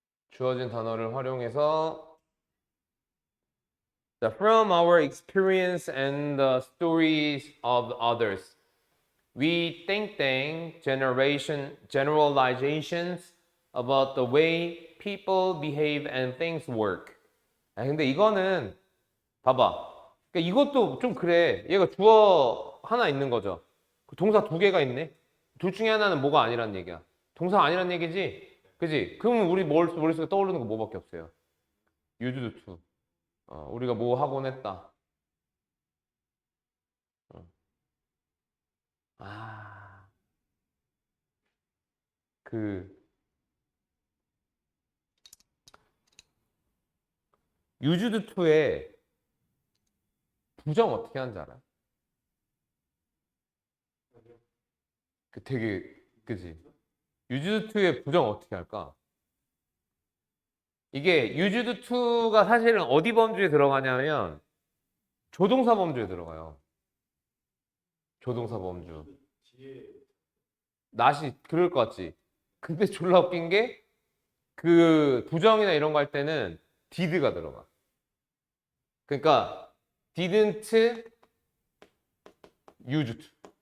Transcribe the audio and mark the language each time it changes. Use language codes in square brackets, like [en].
[ko] 주어진 단어를 활용해서 [en] from our experience and the stories of others, we think generalizations about the way people behave and things work. [ko] 근데 이거는 봐봐. 그러니까 이것도 좀 그래. 얘가 주어 하나 있는 거죠. 그 동사 두 개가 있네. 둘 중에 하나는 뭐가 아니란 얘기야. 동사 아니란 얘기지? 그지? 그러면 우리 머릿속에 떠오르는 거 뭐밖에 없어요. used to. 우리가 뭐 하곤 했다. 어. 아, 그 used to의 부정 어떻게 하는지 알아? 그 되게 그지? used to의 부정 어떻게 할까? 이게 used to가 사실은 어디 범주에 들어가냐면 조동사 범주에 들어가요. 조동사 범주. 뒤에 낫이 그럴 것 같지. 근데 졸라 웃긴 게 그 부정이나 이런 거 할 때는 did가 들어가. 그러니까 [en] didn't use to.